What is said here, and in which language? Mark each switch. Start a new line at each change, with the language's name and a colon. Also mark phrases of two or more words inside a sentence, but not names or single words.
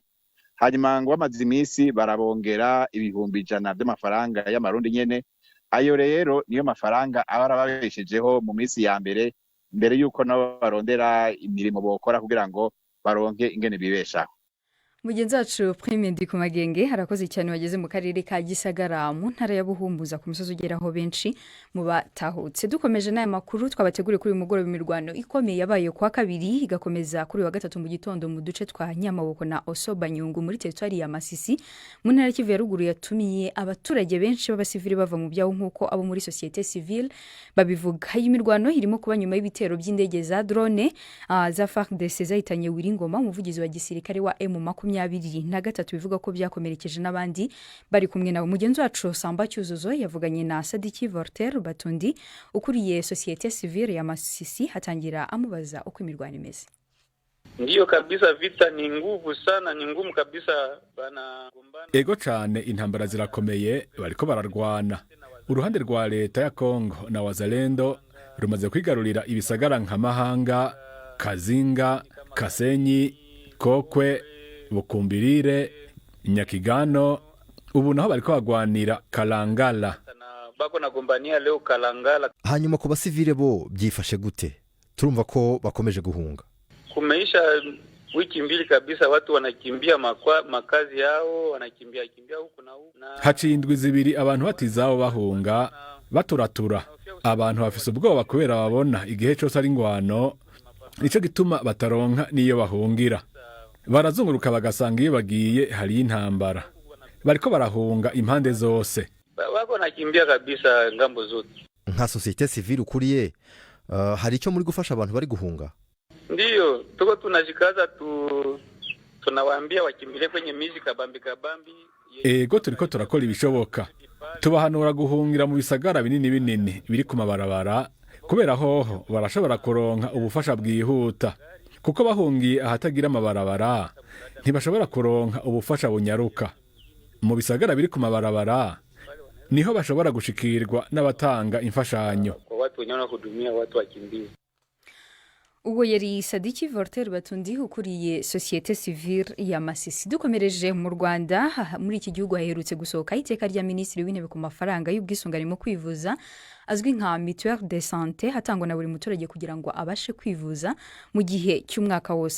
Rundi: Hanyuma ngo bamaze iminsi barabongera ibihumbi 100 by'amafaranga y'amarundi nyene. Ayo rero niyo mafaranga abarababeshejeho mu minsi ya mbere yuko nabo barondera imirimo bokora kugira ngo baronke ingene bibeshaho. Mugenzi wacu Prime Ndikumagenge harakoze cyane wageze mu karere ka Gisagara mu ntara ya Buhumuza ku musozi ugeraho benshi mu batahutse. Dukomeje n'aya makuru twabateguriye kuri uyu mugoroba imirwano ikomeye yabaye kwa kabiri igakomeza kuri wa gatatu mu gitondo mu duce twa Nyamaboko na Osobanyungu muri territoire ya Masisi mu ntara Kivu ya ruguru yatumiye abaturage benshi b'abasivili bava mu byaho nkuko abo muri
French: societe civile
Rundi: babivuga. Iyi mirwano irimo kuba nyuma y'ibitero by'indege za drone za FARDC zahitanye Wiringoma umuvugizi wa gisirikare wa M23 bivuga ko byakomerekeje n'abandi bari kumwe nabo. Mugenzi wacu Samba Cyuzuzo yavuganye na Sadiki Voltaire Batundi ukuriye
French: societe civile
Rundi: ya Masisi hatangira amubaza uko imirwano imeze.
Swahili: Ndiyo kabisa, vita ni nguvu sana, ni ngumu kabisa banagombana.
Rundi: Ego cyane intambara zirakomeye bariko bararwana. Uruhande rwa leta ya Kongo na Wazalendo rumaze kwigarurira ibisagara nka Mahanga, Kazinga, Kasenyi, Kokwe, Bukumbirire, Nyakigano, ubu naho bariko bagwanira Kalangala.
Swahili: Bako nagombania leo Kalangala.
Rundi: Hanyuma ku basivile bo byifashe gute? Turumva ko bakomeje guhunga.
Swahili: Kumeisha wiki mbili kabisa watu wanakimbia makazi yao, wanakimbia huku na huku.
Rundi: Haciye indwi zibiri abantu batizabo bahunga baturatura. Abantu bafise ubwoba kubera babona igihe cyose ari ingwano, nico gituma bataronka niyo bahungira. Barazunguruka bagasanga iyo bagiye hari intambara. Bariko barahunga impande zose.
Swahili: Bako nakimbia kabisa ngambo zote.
Rundi: Nka
French: societe civile
Rundi: ukuriye, hari icyo muri gufasha abantu bari guhunga?
Swahili: Ndiyo, tuko tunajikaza tunawaambia wakimbile kwenye miji kabambi.
Rundi: Ego turiko turakora ibishoboka. Tubahanura guhungira mu bisagara binini biri ku mabarabara, kubera hoho barashobora kuronka ubufasha bwihuta. Kuko bahungiye ahatagira amabarabara, ntibashobora kuronka ubufasha bunyaruka. Mu bisagara biri ku mabarabara, niho bashobora gushikirwa n'abatanga imfashanyo.
Swahili: Kwa watu wenye wanahudumia watu wakimbie.
Rundi: Uwo yari Sadiki Voltaire Batundi ukuriye
French: Societe Civile
Rundi: ya Masisi. Dukomereje mu Rwanda, muri iki gihugu haherutse gusohoka iteka rya Minisitiri w'Intebe ku mafaranga y'ubwisungane mu kwivuza azwi nka
French: Mutuelle de Santé,
Rundi: hatangwa na buri muturage kugira ngo abashe kwivuza mu gihe cy'umwaka wose.